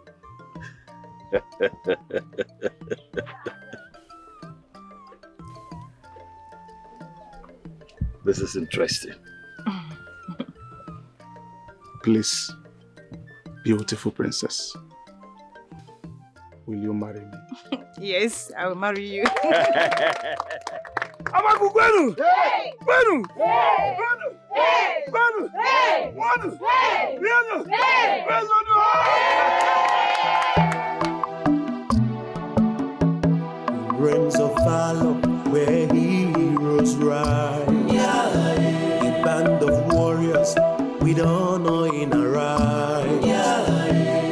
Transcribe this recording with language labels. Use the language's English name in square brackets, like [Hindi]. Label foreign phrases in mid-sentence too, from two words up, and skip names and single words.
[English] This is interesting. Please, beautiful princess, will you marry me? Yes, I will marry you. [Igbo] Amagukwenu! [English] Hey! [Igbo] Kwenu! [English] Hey! [Igbo] Kwenu! [English] Hey! [Igbo] Kwenu! [English] Hey! [Igbo] Kwenu! [English] Hey! [Igbo] Kwenu! [English] Hey! [Igbo] Kwenu! [English] Realms of valor where heroes rise. A band of warriors with honor in our eyes.